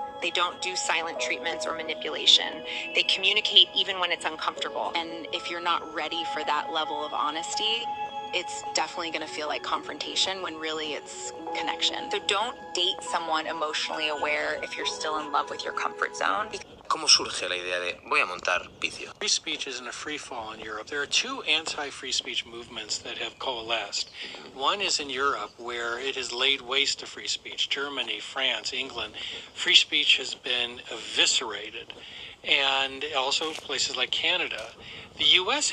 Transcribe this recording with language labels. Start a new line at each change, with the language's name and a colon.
English: They don't do silent treatments or manipulation. They communicate even when it's uncomfortable. And if you're not ready for that level of honesty, it's definitely going to feel like confrontation when really it's connection. So don't date someone emotionally aware if you're still in love with your comfort zone.
Spanish: ¿Cómo surge la idea de voy a montar vicio?
English: Free speech is in a free fall in Europe. There are two anti-free speech movements that have coalesced. One is in Europe, where it has laid waste to free speech. Germany, France, England. Free speech has been eviscerated. And also places like Canada. The U.S.